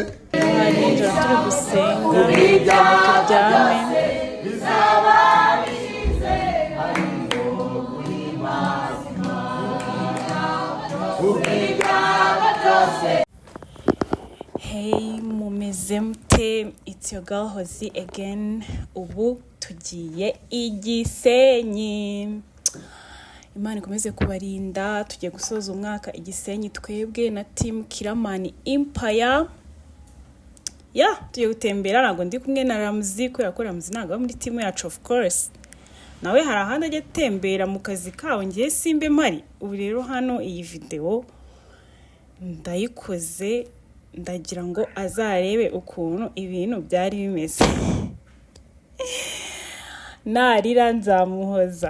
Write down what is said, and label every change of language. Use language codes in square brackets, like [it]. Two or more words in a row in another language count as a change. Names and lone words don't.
[rw] Nijoro turi gusenga. Turyame. Hey, mumeze mute? [en] It's your girl Hozi again. [rw] Ubu tugiye Igisenyi. Imana ikomeze kubarinda. Tugiye gusoza umwaka Igisenyi twebwe na team KILLAMAN Empire. Tugiye gutembera ntago ndi kumwe na Ramzi kubera ko Ramzi ntago muri team yacu [en] of course. [rw] Nawe hari ahandi ajya gutembera mu kazi kawe ngiye simbe mpari. Ubu rero hano iyi video ndayikoze ndagira ngo azarebe ukuntu ibintu byari bimeze. Narira nzamuhoza.